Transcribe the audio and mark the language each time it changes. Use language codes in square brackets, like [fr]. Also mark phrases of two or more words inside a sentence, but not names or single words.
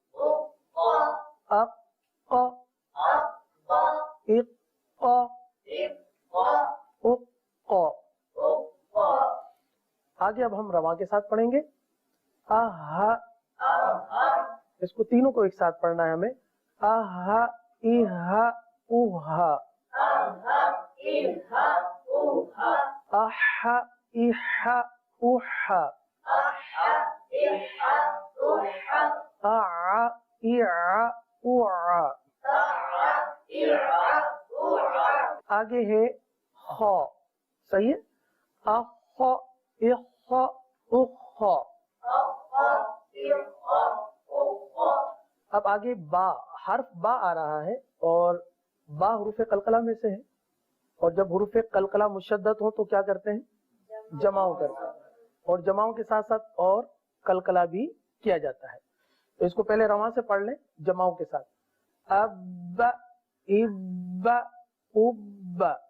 [ar] اق اق اق اق اق اق [ur] آگے اب ہم رواں کے ساتھ پڑھیں گے اہ [ar] اہ [ur] اس کو تینوں کو ایک ساتھ پڑھنا ہے ہمیں اہ اہ اوہ [ar] اہ اہ اوہ اح اح اوہ اح اح اوہ [ur] اع اع اوع آگے ہے خا صحیح ہے اخ اخ اخ اب آگے با حرف با آ رہا ہے اور با حروف قلقلہ میں سے ہے اور جب حروف قلقلہ مشدد ہوں تو کیا کرتے ہیں جماؤں کرتے ہیں اور جماؤں کے ساتھ ساتھ اور قلقلہ بھی کیا جاتا ہے تو اس کو پہلے رواں سے پڑھ لیں جماؤں کے ساتھ اب اب اب